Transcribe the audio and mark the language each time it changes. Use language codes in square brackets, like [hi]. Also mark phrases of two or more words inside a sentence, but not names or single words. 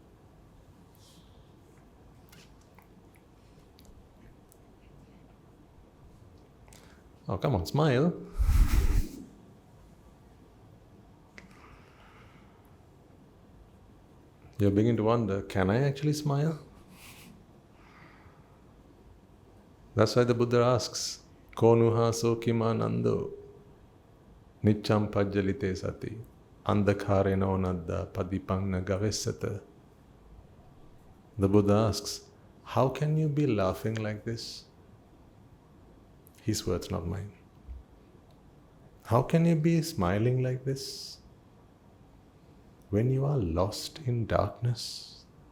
[en] Oh, come on, smile. You're beginning to wonder, can I actually smile? That's why the Buddha asks, [pi] Konuha sokima nando nicham pajjalite sati andhakareno nadda padipanna gavesata. [en] The Buddha asks, how can you be laughing like this? His words, not mine. How can you be smiling like this when you are lost in darkness?